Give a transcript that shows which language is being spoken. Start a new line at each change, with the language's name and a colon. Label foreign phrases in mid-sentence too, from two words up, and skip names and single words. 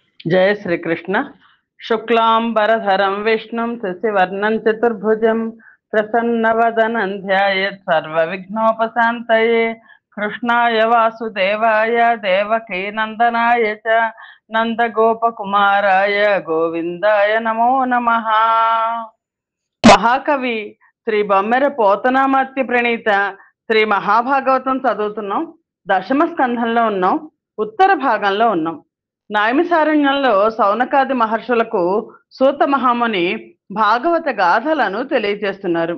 Sanskrit: जय श्री कृष्ण। शुक्लांबरधरं विष्णुं शशिवर्णं चतुर्भुजं प्रसन्नवदनं ध्यायेत् सर्वविघ्नोपशान्तये। कृष्णाय वासुदेवाय देवकीनन्दनाय च నందగోపకుమారాయ గోవిందాయ నమో నమః.
Telugu: మహాకవి శ్రీ బొమ్మెర పోతనామాత్య ప్రణీత శ్రీ మహాభాగవతం చదువుతున్నాం. దశమ స్కంధంలో ఉన్నాం. ఉత్తర భాగంలో ఉన్నాం. నైమిసారణ్యంలో సౌనకాది మహర్షులకు సూత మహాముని భాగవత గాథలను తెలియజేస్తున్నారు.